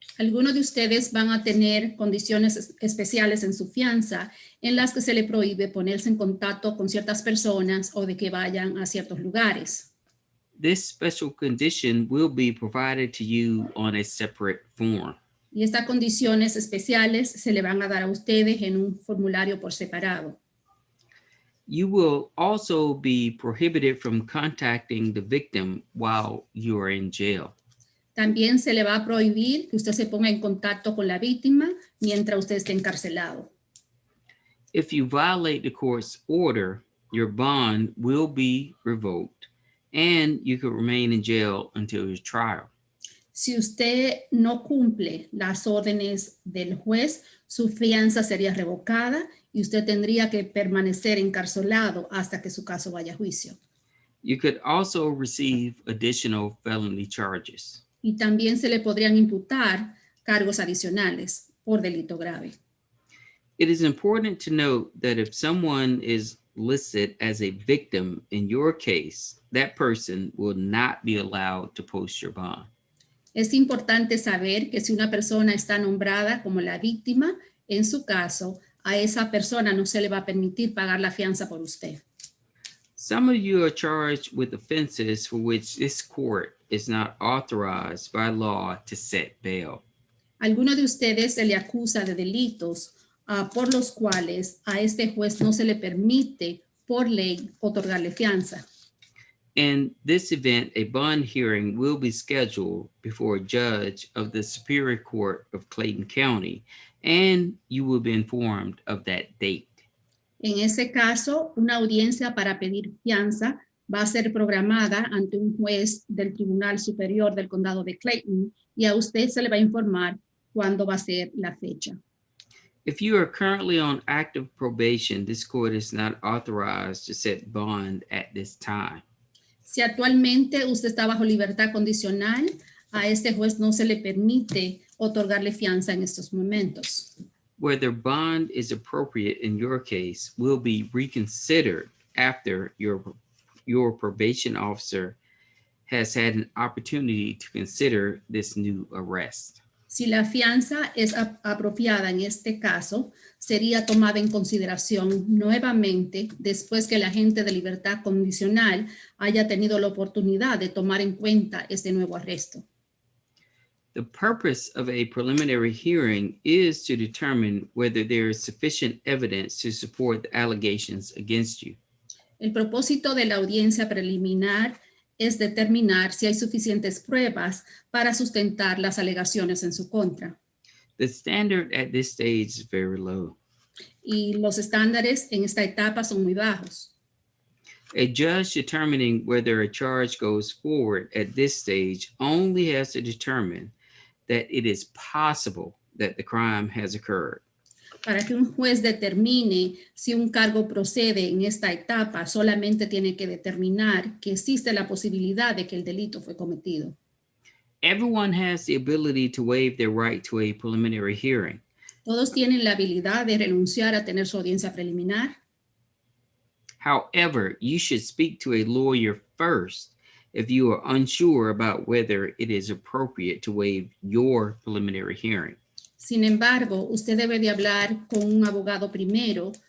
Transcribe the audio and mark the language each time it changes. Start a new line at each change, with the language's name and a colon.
Spanish: Algunos de ustedes van a tener condiciones especiales en su fianza en las que se le prohíbe ponerse en contacto con ciertas personas o de que vayan a ciertos lugares.
English: This special condition will be provided to you on a separate form.
Spanish: Y estas condiciones especiales se le van a dar a ustedes en un formulario por separado.
English: You will also be prohibited from contacting the victim while you are in jail.
Spanish: También se le va a prohibir que usted se ponga en contacto con la víctima mientras usted esté encarcelado.
English: If you violate the court's order, your bond will be revoked and you could remain in jail until your trial.
Spanish: Si usted no cumple las órdenes del juez, su fianza sería revocada y usted tendría que permanecer encarcelado hasta que su caso vaya a juicio.
English: You could also receive additional felony charges.
Spanish: Y también se le podrían imputar cargos adicionales por delito grave.
English: It is important to note that if someone is listed as a victim in your case, that person will not be allowed to post your bond.
Spanish: Es importante saber que si una persona está nombrada como la víctima, en su caso, a esa persona no se le va a permitir pagar la fianza por usted.
English: Some of you are charged with offenses for which this court is not authorized by law to set bail.
Spanish: Alguno de ustedes se le acusa de delitos por los cuales a este juez no se le permite por ley otorgarle fianza.
English: In this event, a bond hearing will be scheduled before a judge of the Superior Court of Clayton County, and you will be informed of that date.
Spanish: En ese caso, una audiencia para pedir fianza va a ser programada ante un juez del Tribunal Superior del Condado de Clayton y a usted se le va a informar cuándo va a ser la fecha.
English: If you are currently on active probation, this court is not authorized to set bond at this time.
Spanish: Si actualmente usted está bajo libertad condicional, a este juez no se le permite otorgarle fianza en estos momentos.
English: Whether bond is appropriate in your case will be reconsidered after your probation officer has had an opportunity to consider this new arrest.
Spanish: Si la fianza es apropiada en este caso, sería tomada en consideración nuevamente después que el agente de libertad condicional haya tenido la oportunidad de tomar en cuenta este nuevo arresto.
English: The purpose of a preliminary hearing is to determine whether there is sufficient evidence to support the allegations against you.
Spanish: El propósito de la audiencia preliminar es determinar si hay suficientes pruebas para sustentar las alegaciones en su contra.
English: The standard at this stage is very low.
Spanish: Y los estándares en esta etapa son muy bajos.
English: A judge determining whether a charge goes forward at this stage only has to determine that it is possible that the crime has occurred.
Spanish: Para que un juez determine si un cargo procede en esta etapa, solamente tiene que determinar que existe la posibilidad de que el delito fue cometido.
English: Everyone has the ability to waive their right to a preliminary hearing.
Spanish: Todos tienen la habilidad de renunciar a tener su audiencia preliminar.
English: However, you should speak to a lawyer first if you are unsure about whether it is appropriate to waive your preliminary hearing.
Spanish: Sin embargo, usted debe de hablar con un abogado primero